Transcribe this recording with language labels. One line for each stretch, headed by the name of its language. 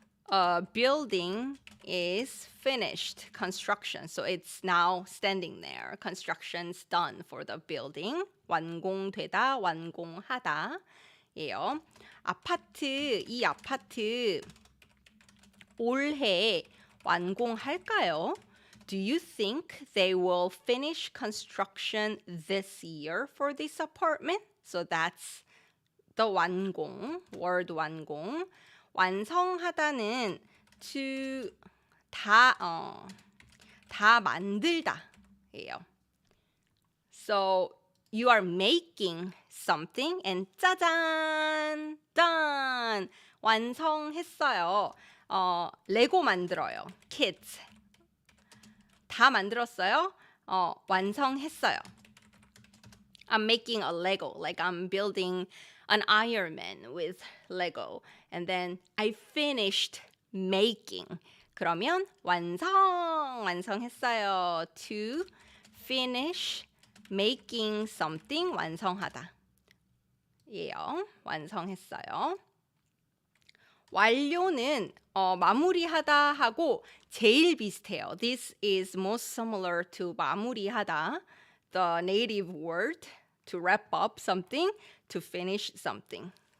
English: a building is finished construction. So it's now standing there. Construction's done for the building.
Korean: 완공되다, 완공하다 예요. 아파트, 이 아파트 올해 완공할까요?
English: Do you think they will finish construction this year for this apartment? So that's the 완공, word 완공.
Korean: 완성하다는 to 다 만들다 예요.
English: So you are making something and 짜잔, done.
Korean: 완성했어요. 레고 만들어요. Kids. 다 만들었어요. 완성했어요.
English: I'm making a Lego, like I'm building an Iron Man with Lego. And then I finished making.
Korean: 그러면 완성했어요.
English: To finish making something, 완성하다.
Korean: 예요. 완성했어요. 완료는 마무리하다 하고 제일 비슷해요.
English: This is most similar to 마무리하다, the native word to wrap up something, to finish something.